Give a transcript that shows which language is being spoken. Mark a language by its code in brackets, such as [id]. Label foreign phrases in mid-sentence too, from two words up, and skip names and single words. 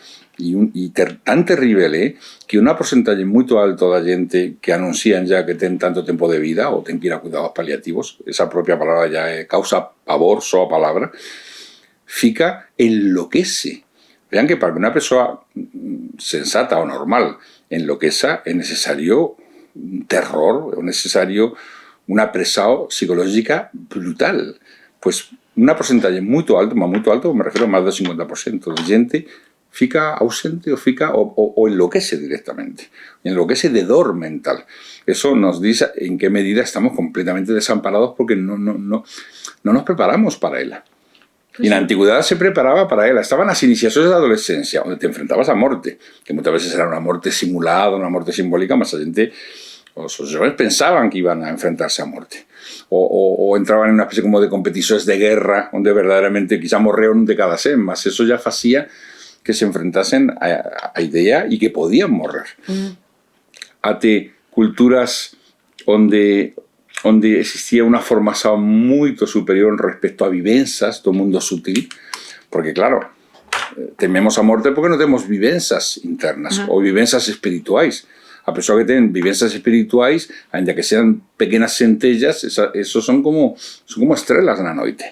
[gl] Tan terrible que unha porcentaxe moito alto da gente que anuncian ya que ten tanto tempo de vida ou ten que ir a cuidados paliativos, esa propia palabra ya causa pavor, só a palabra, fica enloquece. Vean que para que unha persoa sensata o normal enloqueza é necesario un terror, é necesario unha presión psicológica brutal. Pues unha porcentaxe moito alto, [es] me refiero [gl] a máis do 50% de gente fica ausente o enloquece directamente. [es] Enloquece de dor mental. Eso nos dice en qué medida estamos completamente desamparados porque no nos preparamos para ela. Y en la antigüedad se preparaba para ela. Estaban las iniciaciones de la adolescencia, donde te enfrentabas a muerte, que muchas veces era una muerte simulada, una muerte simbólica, mas la gente, os jóvenes pensaban que iban a enfrentarse a muerte. O entraban en una especie como de competiciones de guerra, donde verdaderamente quizá morreron de cada 100, mas eso ya hacía que se enfrentasen a idea y que podían morrer. [gl] Ate culturas [es] donde existía una formación [gl] moito superior respecto a vivenzas do mundo sutil, porque claro, tememos a morte porque non temos vivenzas internas ou vivenzas espirituais. A persoa que ten vivenzas espirituais, ainda que sean pequenas centellas, esos son como estrelas na noite.